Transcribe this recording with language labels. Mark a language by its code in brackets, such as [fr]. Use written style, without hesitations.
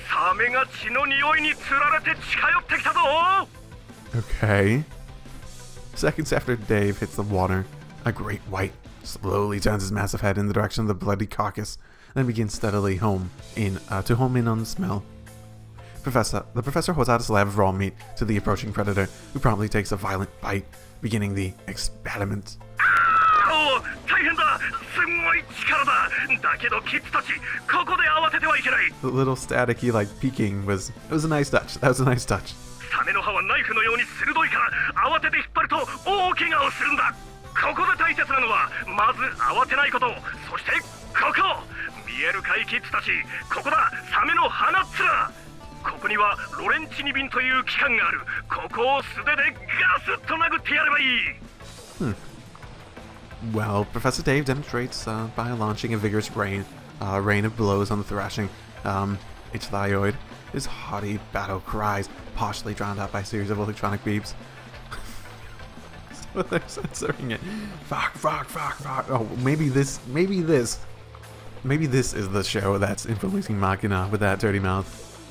[ja] サメが血の匂いにつられて近寄ってきたぞ! [en] Okay. Seconds after Dave hits the water, a great white slowly turns his massive head in the direction of the bloody carcass, then begins steadily to home in on the smell. The professor holds out a slab of raw meat to the approaching predator, who promptly takes a violent bite, beginning the experiment. [ja] 大変だ!すんごい力だ! だけどキッズたち、ここで慌ててはいけない! [en] The little staticky peeking was a nice touch. That was a nice touch. [ja] サメの歯はナイフのように鋭いから慌てて引っ張ると大怪我をするんだ. ここで大切なのはまず慌てないこと.そしてここ! 見えるかいキッズたち, ここだ, サメの鼻っ面!ここにはロレンチニビンという器官がある. ここを素手でガスッと殴ってやればいい. [en] Well, Professor Dave demonstrates by launching a vigorous rain of blows on the thrashing ichthyoid. His haughty battle cries, partially drowned out by a series of electronic beeps. So they're censoring it. Fuck. Oh, maybe this is the show that's influencing Machina with that dirty mouth.